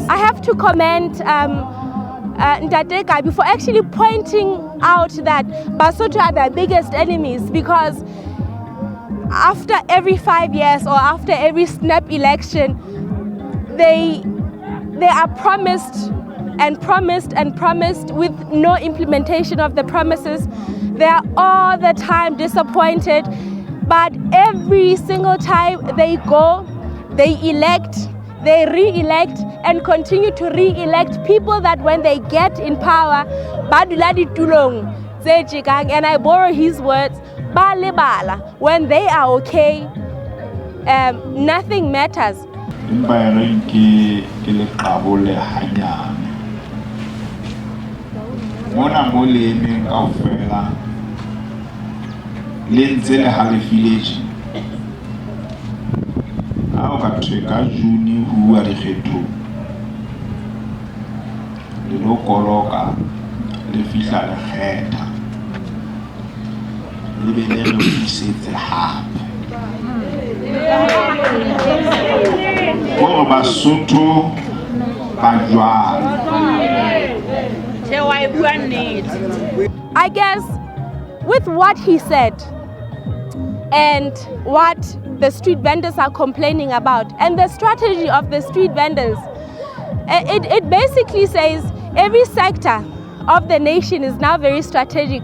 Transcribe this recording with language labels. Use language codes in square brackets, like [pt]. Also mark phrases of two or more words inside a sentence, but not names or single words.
[en] I have to commend Ntate Kabi for actually pointing out that Basotho are their biggest enemies, because after every 5 years or after every snap election, they are promised and promised and promised with no implementation of the promises. They are all the time disappointed, but every single time they go, they elect, they re-elect, and continue to re-elect people that when they get in power, [st] badula ditulong tse jikang, [en] and I borrow his words, [st] ba lebala, [en] when they are okay, nothing matters. [st] Mona molemi kaofela le ntse le halefile ha o ka theka June ho bua dikgetho le lo koloka le fihla le kgetha le be le re isetse hape gore Basotho ba jwang. [en] I guess with what he said and what the street vendors are complaining about and the strategy of the street vendors, it basically says every sector of the nation is now very strategic.